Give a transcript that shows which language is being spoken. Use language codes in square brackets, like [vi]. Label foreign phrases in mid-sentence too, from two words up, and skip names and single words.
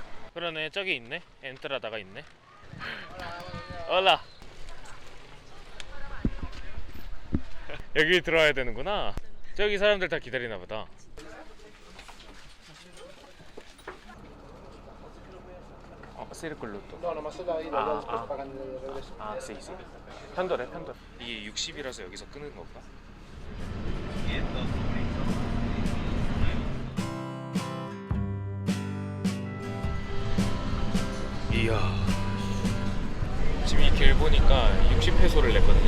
[ko] 그러네 저기 있네. 엔트라다가 있네. 올라. 여기 들어와야 되는구나. 저기 사람들 다 기다리나 보다. 시르클로또. [es] No, nomás es la ida, ya después pagan el regreso. [ko] 아, sí. 편도래. 이게 60이라서 여기서 끄는 건가? 이야. 지금 이 길 보니까 60페소를 냈거든요.